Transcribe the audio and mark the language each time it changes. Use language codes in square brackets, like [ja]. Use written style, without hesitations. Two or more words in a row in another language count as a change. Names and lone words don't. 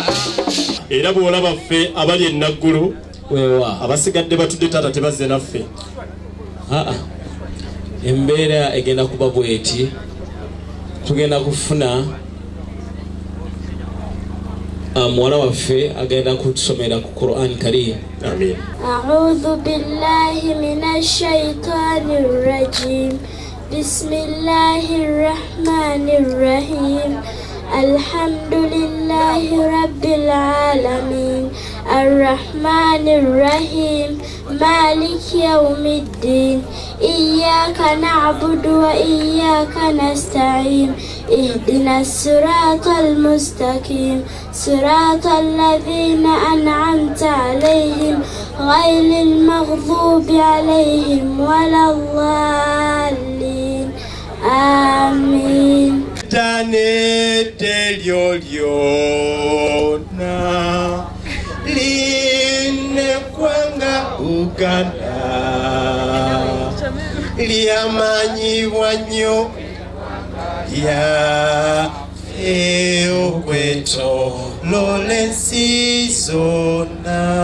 [lg] era bw'olaba ffe abali ennaggulu wewa abasigadde batudde taata tebazze naffe embeera egenda kuba bweti tugenda kufuna muwala waffe agenda kutusomera ku Quran Karim. Amin. [ar] أعوذ بالله من الشيطان الرجيم. بسم الله الرحمن الرحيم. الحمد لله رب العالمين. الرحمن الرحيم مالك يوم الدين. إياك نعبد وإياك نستعين. اهدنا الصراط المستقيم. صراط الذين أنعمت عليهم غير المغضوب عليهم ولا الضالين. Amin. [lg] Tane delyo lyona line kwanga Uganda lyamanyibwa nnyo lya okwetoloola ensi zonna